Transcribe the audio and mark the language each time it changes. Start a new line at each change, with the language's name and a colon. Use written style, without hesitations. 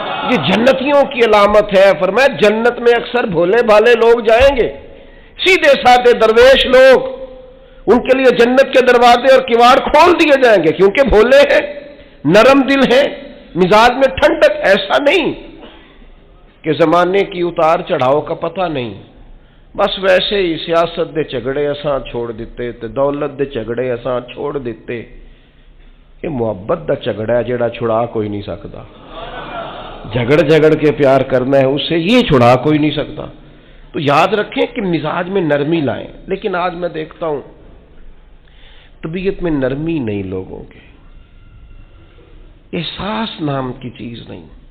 Urdu: یہ جنتیوں کی علامت ہے. فرمایا جنت میں اکثر بھولے بھالے لوگ جائیں گے، سیدھے سادے درویش لوگ، ان کے لیے جنت کے دروازے اور کواڑ کھول دیے جائیں گے کیونکہ بھولے ہیں، نرم دل ہیں، مزاج میں ٹھنڈک. ایسا نہیں کہ زمانے کی اتار چڑھاؤ کا پتہ نہیں، بس ویسے ہی
Punjabi: سیاست دے جھگڑے اساں چھوڑ دیتے تے دولت دے جھگڑے اساں چھوڑ دیتے. یہ محبت دا جھگڑا ہے جڑا چھڑا کوئی نہیں سکتا.
Urdu: جھگڑ کے پیار کرنا ہے اس سے یہ چھڑا کوئی نہیں سکتا. تو یاد رکھیں کہ مزاج میں نرمی لائیں. لیکن آج میں دیکھتا ہوں طبیعت میں نرمی نہیں لوگوں کے، احساس نام کی چیز نہیں.